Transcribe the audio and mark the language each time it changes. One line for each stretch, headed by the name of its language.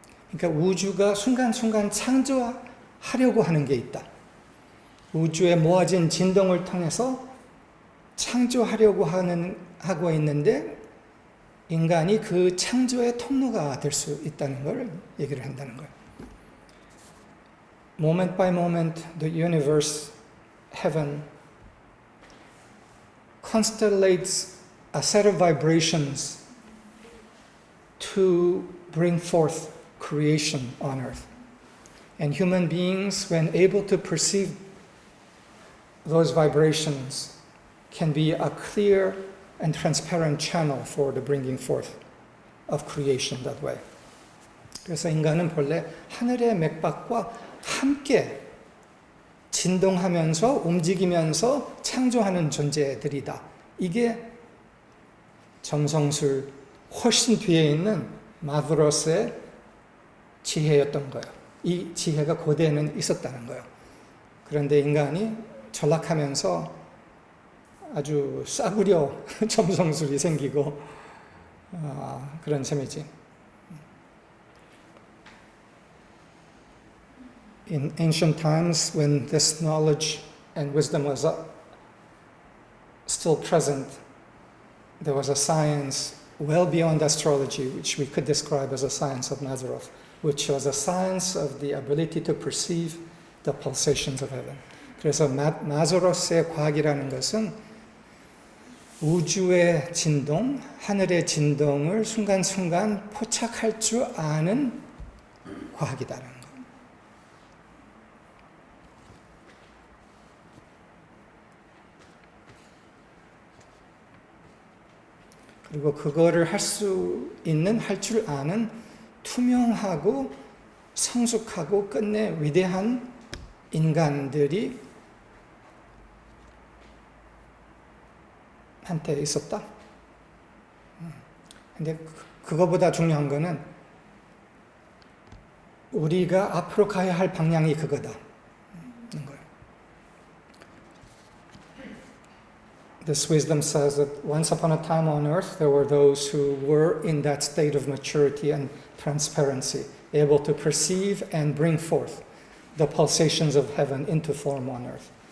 Korean: 그러니까 우주가 순간순간 창조하려고 하는 게 있다. 우주에 모아진 진동을 통해서 창조하려고 하고 있는데 인간이 그 창조의 통로가 될 수 있다는 걸 얘기를 한다는 거예요.
English: Moment by moment, the universe, heaven, constellates a set of vibrations to bring forth creation on earth. And human beings, when able to perceive those vibrations, can be a clear and transparent channel for the bringing forth of creation that way.
Korean: 그래서 인간은 본래 하늘의 맥박과 함께 진동하면서 움직이면서 창조하는 존재들이다. 이게 점성술 훨씬 뒤에 있는 마드로스의 지혜였던 거예요. 이 지혜가 고대에는 있었다는 거예요. 그런데 인간이 전락하면서 아주 싸구려 점성술이 생기고 그런 셈이지.
English: In ancient times, when this knowledge and wisdom was still present, there was a science well beyond astrology, which we could describe as a science of Mazarov, which was a science of the ability to perceive the pulsations of heaven.
Korean: 그래서 마조로스의 과학이라는 것은 우주의 진동, 하늘의 진동을 순간순간 포착할 줄 아는 과학이다라는 거. 그리고 그거를 할 줄 아는 투명하고 성숙하고 끝내 위대한 인간들이 한때 있었다. 근데 그거보다 중요한 거는 우리가 앞으로 가야 할 방향이 그거다.
English: This wisdom says that once upon a time on earth, there were those who were in that state of maturity and transparency, able to perceive and bring forth the pulsations of heaven into form on earth.